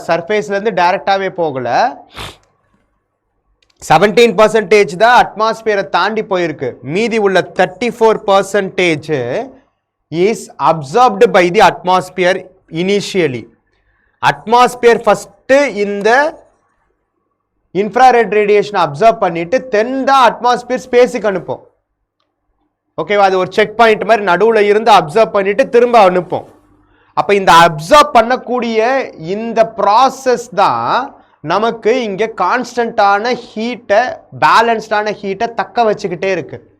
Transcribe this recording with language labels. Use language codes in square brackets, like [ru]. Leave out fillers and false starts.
[ta] சர்ஃபேஸ்லேருந்து டைரக்டாகவே போகலை, 17% தான் அட்மாஸ்பியரை தாண்டி போயிருக்கு. மீதி உள்ள [en] 34% is absorbed by the atmosphere initially. [ta] Atmosphere first இந்த infrared radiation அப்சர்வ் பண்ணிட்டு தென் தான் அட்மாஸ்பியர் ஸ்பேஸுக்கு அனுப்பும். ஓகேவா? அது ஒரு செக் பாயிண்ட் மாதிரி நடுவில் இருந்து அப்சர்வ் பண்ணிட்டு திரும்ப அனுப்பும். அப்போ இந்த அப்சர்வ் பண்ணக்கூடிய இந்த ப்ராசஸ் தான் நமக்கு இங்கே கான்ஸ்டன்டான ஹீட்டை, பேலன்ஸ்டான ஹீட்டை தக்க வச்சுக்கிட்டே இருக்கு.